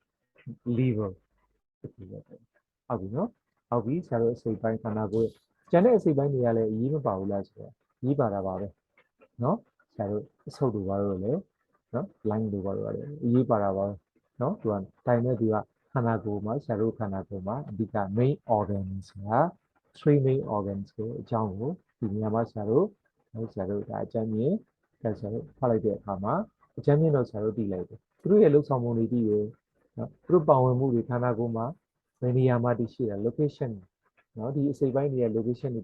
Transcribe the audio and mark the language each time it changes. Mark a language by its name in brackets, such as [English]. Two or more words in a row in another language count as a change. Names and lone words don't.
[Burmese] liver တစ်ခုပဲဟုတ်ပြီနော်ဟုတ်ပြီဆရာတို့အစိတ်ပိုင်းခန္ဓာကိုယ်ကျန်တဲ့အစိတ်ပိုင်းတွေကလည်းအရေးမပါဘူးလားဆိုတော့ရေးပါတာပါပဲနော်ဆရာတို့အဆုပ်တွေပါတော့လေနော် line တွေပါတော့လေအရေးပါတာပါနော်သူကတိုင်းနဲ့သူကခန္ဓာကိုယ်မှာဆရာတို့ခန္ဓာကိုယ်မှာအဓိက [English] main organs [Burmese] က3 [English] main organs [Burmese] ကိုအကြောင်းကို ဒီနေရာမှာဆရာတို့ဒါအကြမ်းမြင်ဆရာတို့ဖတ်လိုက်တဲ့အခါမှာအကြမ်းမြင်တော့ဆရာတို့သိလိုက်တယ်သူတို့ရဲ့လှုပ်ဆောင်မှုတွေသိရနော်သူတို့ပါဝင်မှုတွေခန္ဓာကိုယ်မှာဘယ်နေရာမှာတည်ရှိတာ location နော်ဒီအစိပ်ပိုင်းတွေရဲ့ location တွေ